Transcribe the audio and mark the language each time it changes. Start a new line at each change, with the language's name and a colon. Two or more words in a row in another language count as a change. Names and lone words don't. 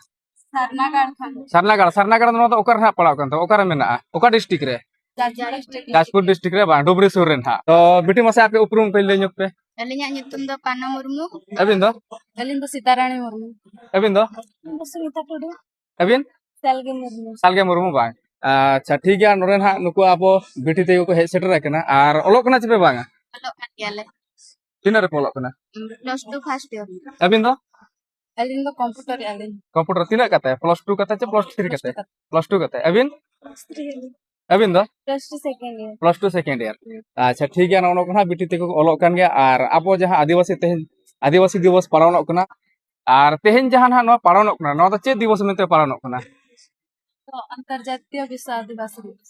Santali: सरनागढ़ ना ओकर पड़ा मेना डिस्ट्रिक्ट रे जाजपुर डिस्ट्रिक्ट रे डुबरी सुर रे तो बिटी मसे आपे उपरूम पे ले पे अलिया nyutum do Pano Murmu अबिन दो अलिन do Sitarani Murmu अबिन दो Sumita Tudu अबिन Salge Murmu सालगे मुर्मू बांग
Hindi: अच्छा ठीक है
Santali: नोरे ना नुकु अब बिटी ते को हेज सेटर कना और ओलोक कना चेपे बांगा Alo kan yale तीन रे पोलोक कना
English: plus 2 first year
Santali: अबिन दो Alin do computer alin कंप्यूटर तीन कते +2 कते चे +3 कते +2 कते अबिन
English: plus 3
Santali: अबिन दो
English: plus 2 second year
Santali: +2
English: second year
Hindi: अच्छा ठीक है
Santali: नोनो कना बिटी ते को ओलोक कन गया और अब जहां आदिवासी दिवस पालनोक कना और तेहन जहां ना नो पालनोक कना नो चे दिवस मेते पालनोक कना
Hindi: तो अंतर्जातीय विश्व आदिवासी दिवस